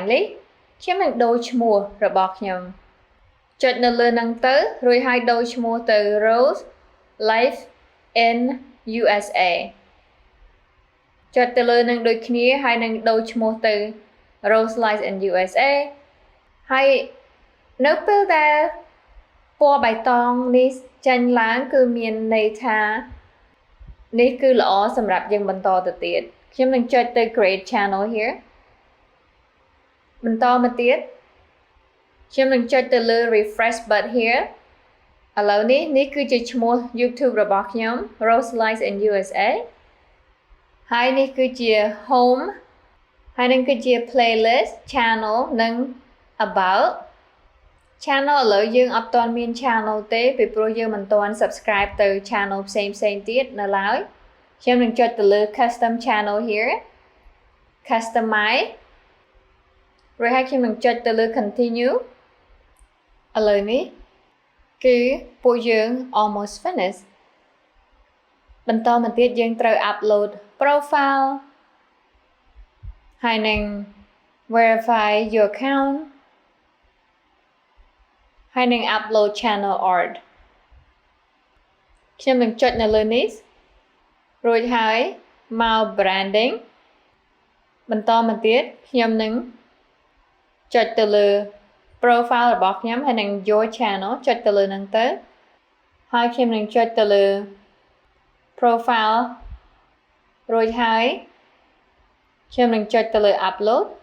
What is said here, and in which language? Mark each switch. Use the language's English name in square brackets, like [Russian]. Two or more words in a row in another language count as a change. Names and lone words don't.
[Khmer] នេះខ្ញុំនឹងដូរឈ្មោះរបស់ខ្ញុំចុចនៅលើហ្នឹងទៅរួចហើយដូរឈ្មោះទៅ Rose Life in USA ចុចទៅលើនឹងដូចគ្នាហើយនឹងដូរឈ្មោះទៅ Rose Life in USA ហើយនៅពេលដែលពណ៌បៃតងនេះចេញឡើងគឺមានន័យថានេះគឺល្អសម្រាប់យើងបន្តទៅទៀតខ្ញុំនឹងចុចទៅ [English] create channel here [Khmer] បន្តមកទៀតខ្ញុំនឹងចុចទៅលើ [English] refresh button here [Khmer] ឥឡូវនេះគឺជាឈ្មោះ YouTube របស់ខ្ញុំ Rose Lives in USA ហើយ នេះគឺជា home ហើយនឹងគឺជា [English] playlist channel [Khmer] និង [English] about channel [Khmer] ឥឡូវយើងអត់ទាន់ មាន channel ទេពីព្រោះយើងមិនទាន់ subscribe ទៅ channel ផ្សេងទៀតនៅឡើយខ្ញុំនឹងចុចទៅលើ [English] custom channel here customize [Khmer] រួចហើយខ្ញុំនឹងចុចទៅលើ continue ឥឡូវនេះគឺពួកយើង [English] almost finished [Khmer] បន្តមកទៀតយើងត្រូវ upload profile ហើយនឹង [English] verify your account [Khmer] ហើយនឹង [English] upload channel art [Khmer] ខ្ញុំនឹងចុចនៅលើនេះរួចហើយមក branding បន្តមកទៀតខ្ញុំនឹងចុចទៅលើ profile របស់ខ្ញុំហើយនឹង [English] your channel [Khmer] ចុចទៅលើហ្នឹងទៅហើយខ្ញុំនឹងចុចទៅលើ profile រួចហើយខ្ញុំនឹងចុចទៅលើ upload